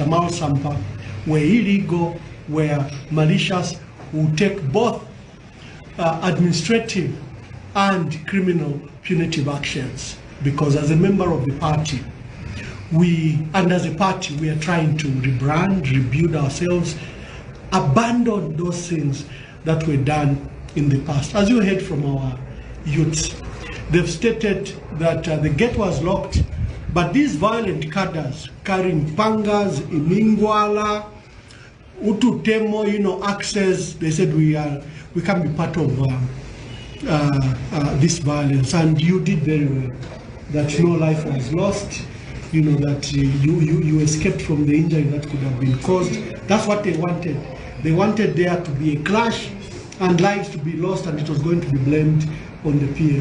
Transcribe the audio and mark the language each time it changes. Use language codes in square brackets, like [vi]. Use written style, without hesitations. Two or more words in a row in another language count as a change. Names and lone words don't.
[en] Mao Sampa were illegal, were malicious, will take both administrative and criminal punitive actions, because as a member of the party, and as a party, we are trying to rebrand, rebuild ourselves, abandon those things that were done in the past. As you heard from our youths, they've stated that the gate was locked But these violent cadres carrying pangas, [bem] imingwala, ututemo, [en] access, they said we can't be part of this violence. And you did very well. That no life was lost, that you escaped from the injury that could have been caused. That's what they wanted. They wanted there to be a clash and lives to be lost, and it was going to be blamed on the PF.